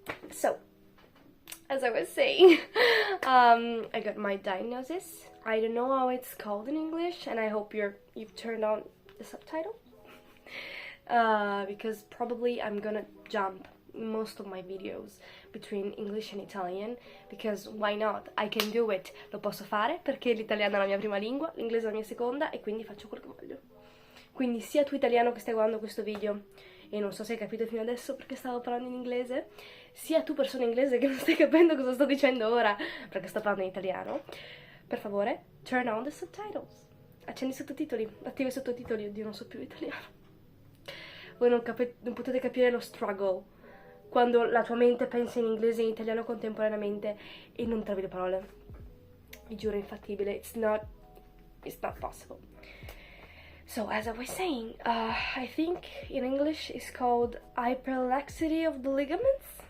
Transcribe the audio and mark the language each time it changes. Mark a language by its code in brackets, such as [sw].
[en] So, as I was saying, I got my diagnosis. I don't know how it's called in English, and I hope you've turned on the subtitle. Because probably I'm gonna jump most of my videos between English and Italian, because why not? I can do it. [it] Lo posso fare perché l'italiano è la mia prima lingua, l'inglese è la mia seconda, e quindi faccio quello che voglio. Quindi sia tu italiano che stai guardando questo video e non so se hai capito fino adesso perché stavo parlando in inglese, sia tu persona inglese che non stai capendo cosa sto dicendo ora perché sto parlando in italiano, per favore, [en] turn on the subtitles. [it] Accendi i sottotitoli, attiva i sottotitoli. Oddio, non so più italiano. Voi non potete capire lo struggle quando la tua mente pensa in inglese e in italiano contemporaneamente e non trovi le parole. Vi giuro, è infattibile. [en] It's not possible. So, as I was saying, I think in English it's called hyperlaxity of the ligaments.